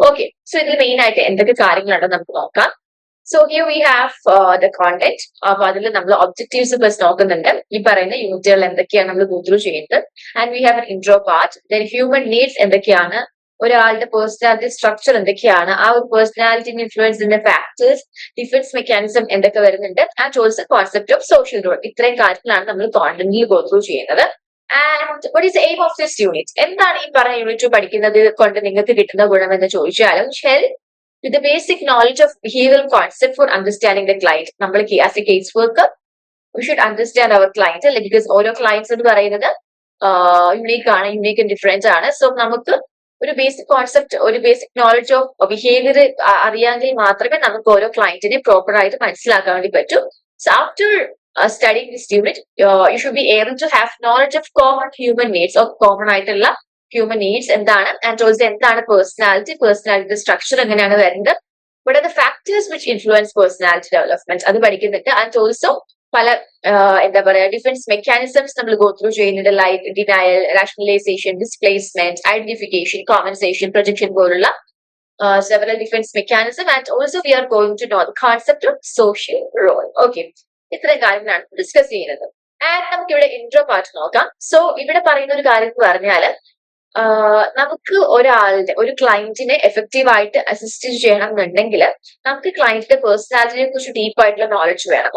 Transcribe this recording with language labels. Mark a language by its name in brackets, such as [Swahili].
[Malayalam] Okay, so ഇതിൽ main ആയിട്ട് എന്തൊക്കെ കാര്യങ്ങളാണ് നമുക്ക് നോക്കാം. [English] So here we have the content. [Malayalam] അപ്പൊ അതിൽ നമ്മൾ ഒബ്ജക്റ്റീവ്സ് പ്ലസ് നോക്കുന്നുണ്ട്. ഈ പറയുന്ന യൂണിറ്റുകൾ എന്തൊക്കെയാണ് നമ്മൾ ഗോ ത്രൂ ചെയ്യുന്നത്. [English] And we have an intro part. Then human needs [Malayalam] എന്തൊക്കെയാണ്, ഒരാളുടെ പേഴ്സണാലിറ്റി സ്ട്രക്ചർ എന്തൊക്കെയാണ്, ആ ഒരു പേഴ്സണാലിറ്റിനെ ഇൻഫ്ലുവൻസ് ചെയ്യുന്ന ഫാക്ടേഴ്സ്, ഡിഫൻസ് മെക്കാനിസം എന്തൊക്കെ വരുന്നുണ്ട്, and also concept of social role. ഇത്രയും കാര്യത്തിലാണ് നമ്മൾ കോണ്ടന്റിൽ ഗോ ത്രൂ ചെയ്യുന്നത്. [English] And what is the aim of this unit? [Malayalam] എന്താണ് ഈ പറഞ്ഞ യൂണിറ്റ് പഠിക്കുന്നത് കൊണ്ട് നിങ്ങൾക്ക് കിട്ടുന്ന ഗുണം എന്ന് ചോദിച്ചാലും [English] with the basic knowledge of behavioral concept for understanding the client. [Malayalam] നമ്മൾ [English] as a case worker we should understand our client, because [Malayalam] ഓരോ clients എന്ന് പറയുന്നത് യുണീക്ക് ആണ്, യുണീക്ക് ആൻഡ് ഡിഫറെന്റ് ആണ്. സോ നമുക്ക് ഒരു ബേസിക് കോൺസെപ്റ്റ്, ഒരു ബേസിക് നോളജ് ഓഫ് ബിഹേവിയർ അറിയാമെങ്കിൽ മാത്രമേ നമുക്ക് ഓരോ ക്ലയന്റിനെ പ്രോപ്പർ ആയിട്ട് മനസ്സിലാക്കാൻ വേണ്ടി പറ്റൂ. [English] so after studying this unit, you should be able to have knowledge of common human needs, or common [Malayalam] ആയിട്ടുള്ള ഹ്യൂമൻ നീഡ്സ് എന്താണ്, ആൻഡ് ഓൾസോ എന്താണ് പേഴ്സണാലിറ്റി സ്ട്രക്ചർ എങ്ങനെയാണ് വരുന്നത്, [English] what are the factors which influence personality development [Malayalam] അത് പഠിക്കുന്നുണ്ട്. And also പല എന്താ പറയാ ഡിഫൻസ് മെക്കാനിസംസ് നമ്മൾ ഗോ ത്രൂ ചെയ്യുന്നുണ്ട്, like denial, rationalisation, displacement, identification, compensation, projection പോലുള്ള [English] several defense mechanism. And also we are going to know the concept of social role. [Malayalam] Okay, ഇത്രയും കാര്യങ്ങളാണ് ഡിസ്കസ് ചെയ്യുന്നത്. ആൻഡ് നമുക്ക് ഇവിടെ ഇൻട്രോ പാർട്ട് നോക്കാം. So ഇവിടെ പറയുന്ന ഒരു കാര്യം എന്ന് പറഞ്ഞാല് നമുക്ക് ഒരു ക്ലയന്റിനെ എഫക്റ്റീവ് ആയിട്ട് അസിസ്റ്റ് ചെയ്യണം എന്നുണ്ടെങ്കിൽ നമുക്ക് ക്ലയന്റിന്റെ പേഴ്സണാലിറ്റിനെ കുറിച്ച് ഡീപ്പ് ആയിട്ടുള്ള നോളജ് വേണം.